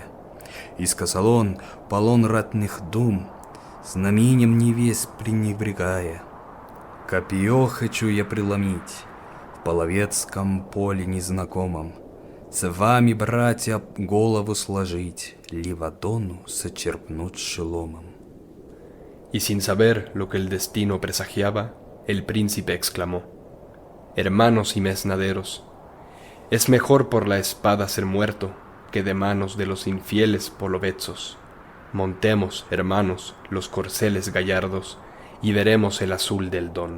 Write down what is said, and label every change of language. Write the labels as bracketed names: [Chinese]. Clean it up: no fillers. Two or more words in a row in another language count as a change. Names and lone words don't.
[Russian] И сказал он, полон ратных дум, знаменем невесть пренебрегая: «Копье хочу я преломить в половецком поле незнакомом, с вами, братья, голову сложить, Ливадону сочерпнуть шеломом». [Spanish] Y sin saber lo que el destino presagiaba, el príncipe exclamó: «Hermanos y mesnaderos, es mejor por la espada ser muerto que de manos de los infieles polovetsos. Montemos, hermanos, los corceles gallardos y veremos el azul del Don».